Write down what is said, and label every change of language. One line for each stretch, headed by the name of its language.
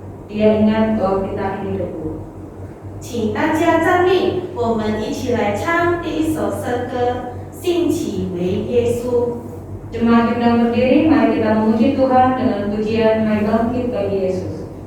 Indonesian: Dia ingat bahwa kita ini debu.
Chinese: 请大家站立，我们一起来唱第一首诗歌《兴起为耶稣》。
Indonesian: Jemaat yang berdiri, mari kita memuji Tuhan dengan pujian Hai Bangkit bagi Yesus.